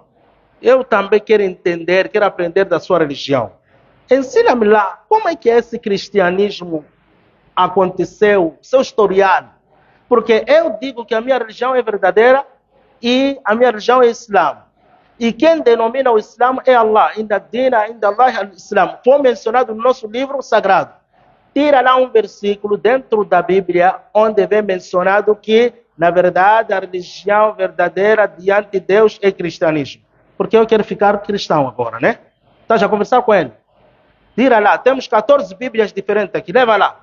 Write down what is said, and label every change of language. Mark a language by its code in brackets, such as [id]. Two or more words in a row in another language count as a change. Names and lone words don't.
[pt] Eu também quero entender, quero aprender da sua religião. Ensina-me lá, como é que esse cristianismo aconteceu, seu historial? Porque eu digo que a minha religião é verdadeira e a minha religião é Islã. E quem denomina o Islã é Allah. [ar] إن الدين عند الله الإسلام. [pt] Foi mencionado no nosso livro sagrado. Tira lá um versículo dentro da Bíblia onde vem mencionado que, na verdade, a religião verdadeira diante de Deus é cristianismo. Porque eu quero ficar cristão agora, né? Tá, já conversar com ele? Tira lá, temos 14 Bíblias diferentes aqui, leva lá.